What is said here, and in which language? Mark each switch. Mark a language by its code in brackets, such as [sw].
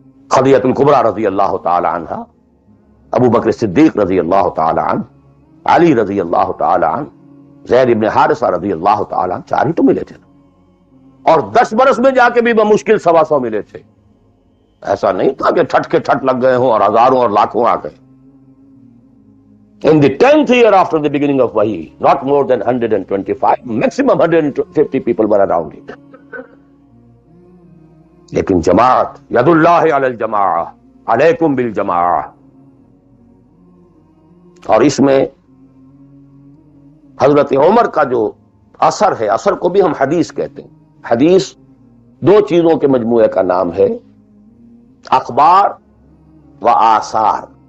[ur] خدیجہ الکبریٰ رضی اللہ تعالی عنہ، ابو بکر صدیق رضی اللہ تعالی عنہ، علی رضی اللہ تعالی عنہ، زید ابن حارثہ رضی اللہ تعالی عنہ، 4 ہی تو ملے تھے. اور 10 برس میں جا کے بھی بمشکل 125 ملے تھے. ایسا نہیں تھا کہ ٹھٹ کے ٹھٹ لگ گئے ہوں اور ہزاروں اور لاکھوں آ گئے. [en] In the 10th year after the beginning of Wahi, not more than 125, maximum 150 people were around it. [ur] لیکن جماعت [ar] ید اللہ علی الجماع علیکم بالجماع، [ur] اور اس میں حضرت عمر کا جو اثر ہے، اثر کو بھی ہم حدیث کہتے ہیں. حدیث دو چیزوں کے مجموعے کا نام ہے، اخبار و آثار.